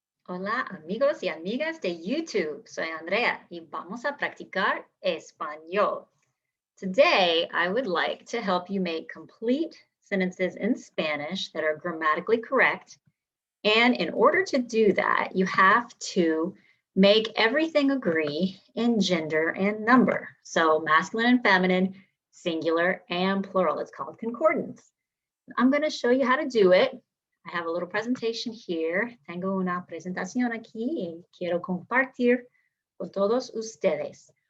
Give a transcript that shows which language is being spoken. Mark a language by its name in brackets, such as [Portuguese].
[Spanish] Hola amigos y amigas de YouTube. Soy Andrea y vamos a practicar español. [English] Today, I would like to help you make complete sentences in Spanish that are grammatically correct. And in order to do that, you have to make everything agree in gender and number. So masculine and feminine, singular and plural. It's called concordance. I'm going to show you how to do it. I have a little presentation here. [Spanish] Tengo una presentación aquí y quiero compartir con todos ustedes.